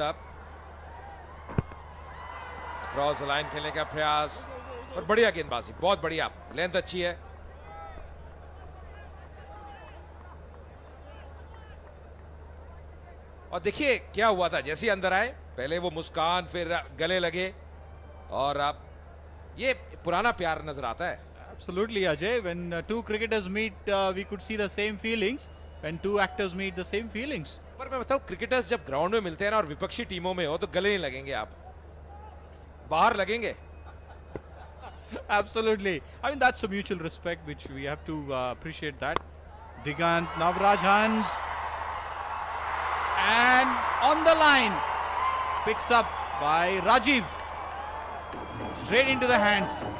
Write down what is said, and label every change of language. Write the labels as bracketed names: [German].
[Hindi] अब cross line खेलने का प्रयास और बढ़िया गेंदबाजी, बहुत बढ़िया, लेंथ अच्छी है। और देखिए क्या हुआ था, जैसे अंदर आए पहले वो मुस्कान, फिर गले लगे। और अब ये पुराना प्यार नजर आता है। [English] Absolutely, Ajay. When two cricketers meet, we could see the same feelings. When two actors meet, the same feelings. [Hindi] पर मैं बताऊं, क्रिकेटर्स जब ग्राउंड में मिलते हैं ना और विपक्षी टीमों में हो तो गले नहीं लगेंगे, आप बाहर लगेंगे। [English] Absolutely. I mean, that's a mutual respect which we have to appreciate that. Digant, Navraj Hans. And on the line. Picks up by Rajiv. Straight into the hands.